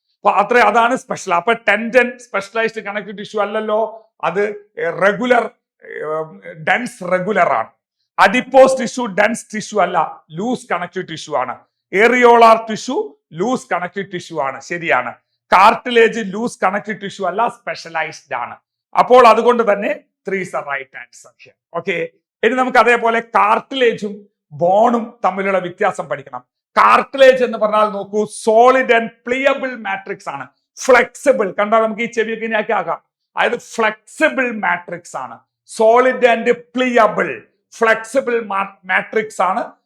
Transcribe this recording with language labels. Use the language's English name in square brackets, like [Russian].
[Malayalam] അപ്പൊ അതാണ് സ്പെഷ്യൽ. അപ്പൊ ടെൻഡൻ സ്പെഷ്യലൈസ്ഡ് കണക്റ്റീവ് ടിഷ്യൂ അല്ലല്ലോ, അത് റെഗുലർ, ഡെൻസ് റെഗുലർ ആണ്. അഡിപ്പോസ് ടിഷ്യൂ ഡെൻസ് ടിഷ്യൂ അല്ല, ലൂസ് കണക്റ്റീവ് ടിഷ്യൂ ആണ്. ഏറിയോളാർ ടിഷ്യൂ ലൂസ് കണക്റ്റീവ് ടിഷ്യൂ ആണ്, ശരിയാണ്. കാർട്ടിലേജ് ലൂസ് കണക്റ്റീവ് ടിഷ്യൂ അല്ല, സ്പെഷ്യലൈസ്ഡ് ആണ്. അപ്പോൾ അതുകൊണ്ട് തന്നെ [English] 3 is the right answer here. [Malayalam] Okay, ഇനി നമുക്ക് അതേപോലെ കാർട്ടിലേജും ബോണും തമ്മിലുള്ള വ്യത്യാസം പഠിക്കണം. കാർട്ടിലേജ് എന്ന് പറഞ്ഞാൽ നോക്കൂ, [English] solid and pliable matrix [Malayalam] ആണ്. ഫ്ലെക്സിബിൾ കണ്ടാൽ നമുക്ക് ഈ ചെവിയൊക്കെ ഇനിയാക്കി ആക്കാം. അതായത് ഫ്ലെക്സിബിൾ മാട്രിക്സ് ആണ്. [English] solid and pliable, flexible matrix [Malayalam] ആണ്.